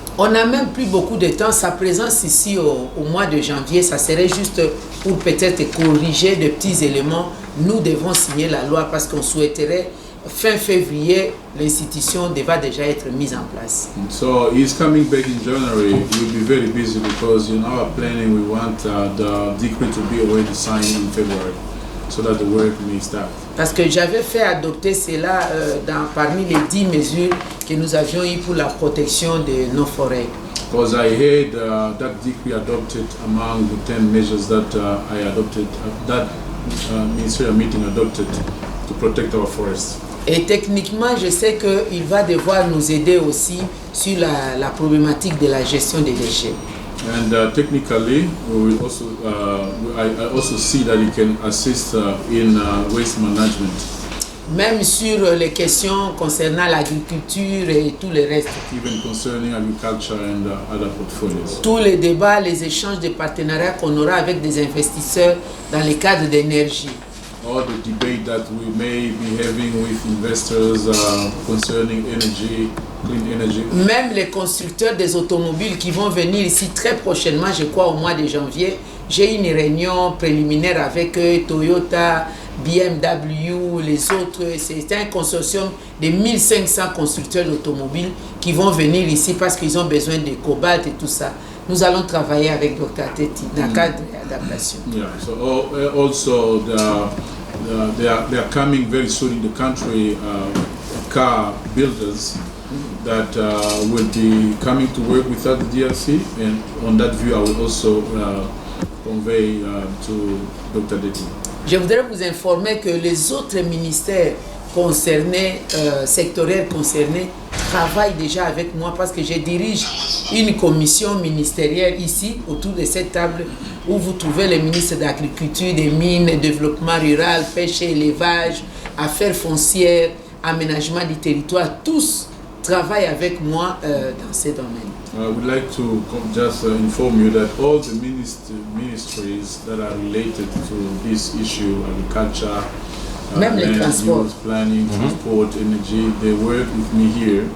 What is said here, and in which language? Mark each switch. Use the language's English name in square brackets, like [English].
[French] On n'a même plus beaucoup de temps. Sa présence ici au mois de janvier, ça serait juste pour peut-être corriger de petits éléments. Nous devons signer la loi parce qu'on souhaiterait fin février, l'institution devra déjà être mise en place. [English] So he's coming back in January. We'll be very busy because in our planning we want the decree to be already signed in February, so that the work may start. [French] Parce que j'avais fait adopter cela parmi les 10 mesures que nous avions eues pour la protection de nos forêts. [English] Because I had that decree adopted among the 10 measures that I adopted, that ministerial meeting adopted to protect our forests. [French] Et techniquement, je sais qu'il va devoir nous aider aussi sur la problématique de la gestion des déchets. [English] And technically, we will also, I also see that he can assist in waste management. [French] Même sur les questions concernant l'agriculture et tout le reste. [English] Even concerning agriculture and other portfolios. [French] Tous les débats, les échanges de partenariats qu'on aura avec des investisseurs dans les cadres d'énergie. [English] All the debate that we may be having with investors concerning energy, clean energy. [French] Même les constructeurs des automobiles qui vont venir ici très prochainement, je crois au mois de janvier, j'ai une réunion préliminaire avec eux, Toyota, BMW, les autres. C'est un consortium de 1500 constructeurs d'automobiles qui vont venir ici parce qu'ils ont besoin de cobalt et tout ça. Nous allons travailler avec Dr. Adeti dans le cadre d'adaptation. [English] Yeah, so also they are coming very soon in the country, car builders that will be coming to work with the DRC, and on that view I will also convey to Dr. Adeti. [French] Je voudrais vous informer que les autres ministères concernés, sectoriels concernés, travaillent déjà avec moi parce que je dirige une commission ministérielle ici, autour de cette table, où vous trouvez les ministres de l'Agriculture, des Mines, Développement rural, Pêche et Élevage, Affaires foncières, Aménagement du territoire. Tous travaillent avec moi dans ces domaines. [English] I would like to just inform you that all the ministries that are related to this issue, agriculture, [French] même les transports, [English] planning, transport, energy, they work with me here.